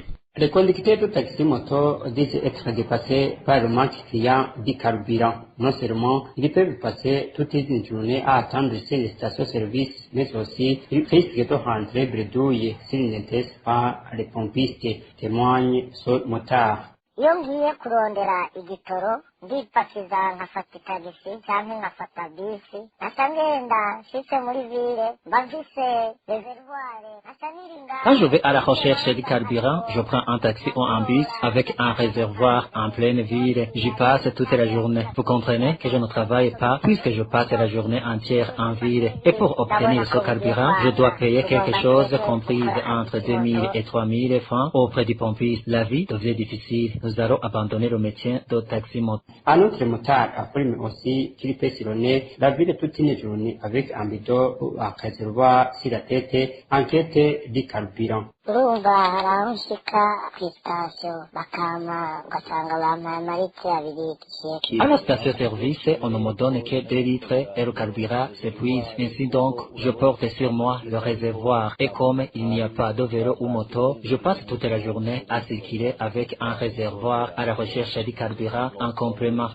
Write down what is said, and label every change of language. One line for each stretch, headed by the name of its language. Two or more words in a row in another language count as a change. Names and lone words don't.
French: Les conducteurs de taxi-moto disent être dépassés par le manque criant du carburant. Non seulement ils peuvent passer toute une journée à attendre sur les stations-service, mais aussi ils risquent de rentrer bredouille s'ils ne testent pas les pompistes, témoigne ce motard.
Rundi: Iyo ngiye kurondera igitoro ndipakiza nkafata tagisi cyangwa nkafata bisi ngenda nshitse muri ville mba mfise reservoir
French: Quand je vais à la recherche du carburant, je prends un taxi ou un bus avec un réservoir en pleine ville. J'y passe toute la journée. Vous comprenez que je ne travaille pas puisque je passe la journée entière en ville. Et pour obtenir ce carburant, je dois payer quelque chose comprise entre 2 000 et 3 000 francs auprès du pompiste. La vie devient difficile. Nous allons abandonner le métier de taxi-moto. Un autre motard affirme aussi qu'il peut sillonner la ville toute une journée avec un bidon ou un réservoir sur la tête en quête du carburant.
Rundi: urumva hari aho nshika kw'isitasiyo bakama ugasanga bampaye amaritiro abiri
French: À la station-service, on ne me donne que 2 litres et le carburant s'épuise. Ainsi donc, je porte sur moi le réservoir. Et comme il n'y a pas de vélo ou moto, je passe toute la journée à circuler avec un réservoir à la recherche du carburant en complément.